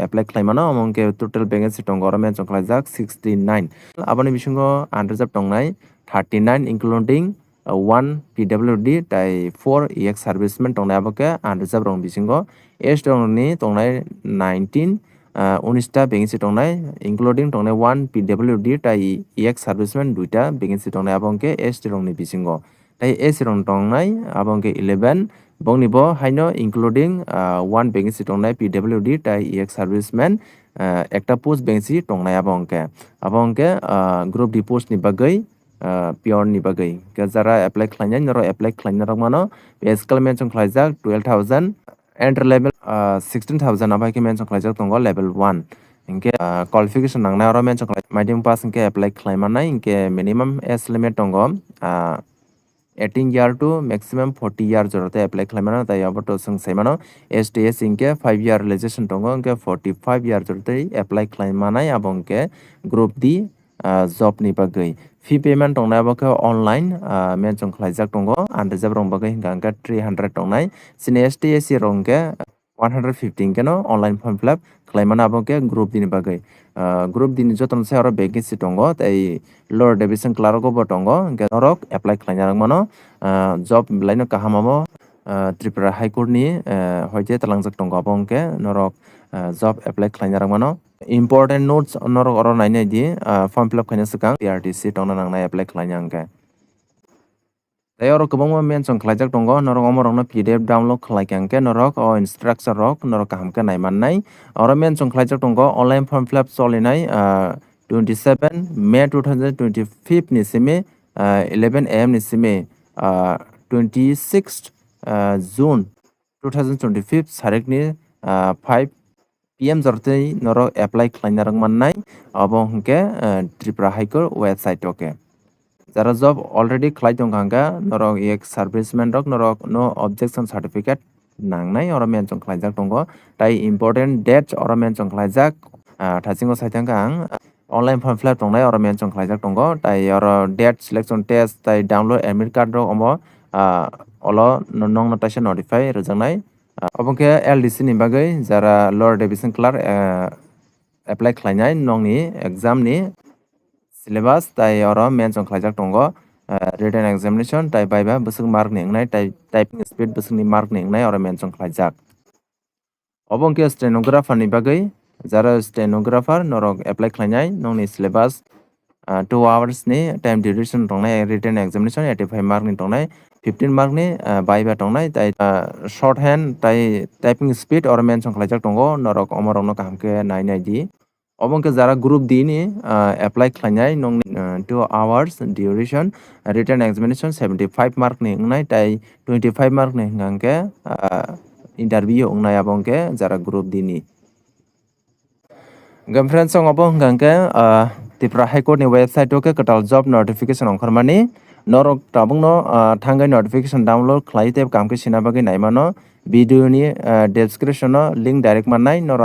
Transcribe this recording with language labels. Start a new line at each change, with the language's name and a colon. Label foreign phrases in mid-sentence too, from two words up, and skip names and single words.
Kok Borok: apply khlaimana amongke
English: total vacancy
Kok Borok: tongo oro mention khlaijak 69 aboni bisingo unreserved tongnai 39
English: including 1 PWD
Kok Borok: tai 4
English: EX serviceman
Kok Borok: tongnai aboke unreserved rong bisingo ST rong ni tongnai 19 19ta vacancy tongnai including tongnai 1 PWD tai
English: EX serviceman
Kok Borok: 2ta vacancy tongnai abongke ST rong ni bisingo tai AC rong tongnai abongke 11 bongni bo haino
English: including one vacancy
Kok Borok: tongnai PWD tai
English: EX serviceman
Kok Borok: ekta
English: post vacancy
Kok Borok: tongnai abongke
English: group D post
Kok Borok: ni bagai pure ni bagai ke jara apply khlainai noro apply khlainai rok mano physical mention khlaijak 12,000
English: enter level
Kok Borok: 16,000 abai ke mention khlaijak tongo level 1 inke qualification nangnai oro mention khlai medium pass inke apply khlaimanai inke
English: minimum age limit
Kok Borok: tongo
English: 18 year to maximum 40 year
Kok Borok: jorote apply khlaimano tai abato sung saimano STS inke 5
English: year realization
Kok Borok: tongo inke 45 year jorote apply khlaimanai abongke
English: group D
Kok Borok: job ni bagai
English: fee payment
Kok Borok: tongnai abake online mention khlaijak tongo unreserved rong bagai hingka 300 tongnai sini STS rongke 115 keno
English: online form fill up
Kok Borok: khlaimana abongke
English: group D
Kok Borok: ni bagai
English: group D
Kok Borok: ni joton se aro vacancy tongo tai
English: lower division clerk
Kok Borok: bo tongo hingke norok apply khlainarang mano job laino kahamamo Tripura High Court ni hoite talangjak tongo abongke norok
English: job apply
Kok Borok: khlainarang mano
English: important notes
Kok Borok: norok oro nainai di
English: form fill up
Kok Borok: khaina sikang PRTC tongna nangnai apply khlaina hingke tai oro kwbangma mention khlaijak tongo norok omorokno
English: PDF download
Kok Borok: khlaikangke norok o instruction rok norok kahamke naimannai oro mention khlaijak tongo
English: online form fill up
Kok Borok: cholinai 27 May 2025 ni simi 11 AM ni simi 26 June 2025 sarik ni 5 PM jortei norok apply khlainarang mannai abo hingke Tripura High Court website oke jara
English: job already
Kok Borok: khlai tongkangka norok ek serviceman rok norok
English: no objection certificate
Kok Borok: nangnai oro mention khlaijak tongo tai
English: important dates
Kok Borok: oro mention khlaijak thasingo saitangka ang
English: online form fill up
Kok Borok: tongnai oro mention khlaijak tongo tai oro
English: date selection test
Kok Borok: tai
English: download admit card
Kok Borok: rok omo olo nong taisa notify rejangnai abongke LDC ni bagai jara
English: lower division clerk
Kok Borok: apply khlainai nongni exam ni syllabus tai oro mention khlaijak tongo
English: written examination
Kok Borok: tai baiba busuk mark ni ngnai tai
English: typing speed
Kok Borok: busuk ni mark ni ngnai oro mention khlaijak obongke stenographer ni bagai jara stenographer norok apply khlainai nongni syllabus 2 hours ni
English: time duration
Kok Borok: tongnai
English: written examination
Kok Borok: 85 mark ni tongnai 15 mark ni baiba tongnai tai
English: short hand
Kok Borok: tai
English: typing speed
Kok Borok: oro mention khlaijak tongo norok omorokno kahamke nainai di obongke jara
English: group D
Kok Borok: ni apply khlainai nongni 2
English: hours duration written examination
Kok Borok: 75 mark ni ngnai tai 25 mark ni hingangke interview ongnai abongke jara
English: group D
Kok Borok: ni friends song abo hingangke Tripura High Court ni website oke katal
English: job notification
Kok Borok: ongkharmani norok tabungno thangai notification download khlai teb kamke sina bagi naimano video ni description no
English: link direct
Kok Borok: mannai noro